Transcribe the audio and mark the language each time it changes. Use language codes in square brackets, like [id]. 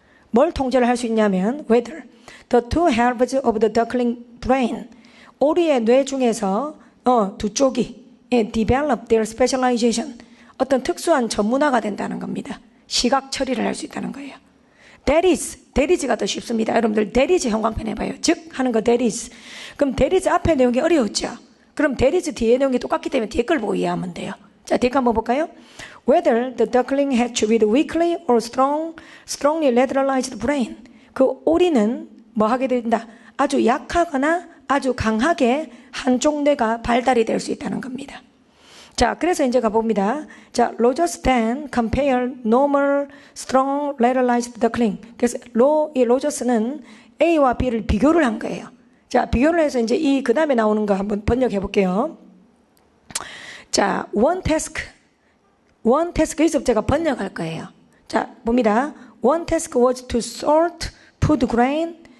[ko] 뭘 통제를 할 수 있냐면 [en] whether the two halves of the duckling brain, [ko] 오리의 뇌 중에서 두 쪽이 [en] develop their specialization, [ko] 어떤 특수한 전문화가 된다는 겁니다. 시각 처리를 할 수 있다는 거예요. That is가 더 쉽습니다. 여러분들 that is 형광펜 해봐요. 즉 하는 거 that is. 그럼 that is 앞에 내용이 어려웠죠. 그럼 that is 뒤에 내용이 똑같기 때문에 뒤에 걸 보고 이해하면 돼요. 자, 뒤에 거 한번 볼까요? [en] Whether the duckling hatch with weakly or strongly lateralized brain, [ko] 그 오리는 뭐 하게 된다? 아주 약하거나 아주 강하게 한쪽 뇌가 발달이 될 수 있다는 겁니다. 자, 그래서 이제 가봅니다. [en] 자, Rogers then compare normal strong lateralized duckling. [ko] 그래서 이 로저스는 A와 B를 비교를 한 거예요. 자, 비교를 해서 이제 그 다음에 나오는 거 한번 번역해 볼게요. 자, [en] one task [ko] 여기서 제가 번역할 거예요. 자, 봅니다. [en] One task was to sort food grain.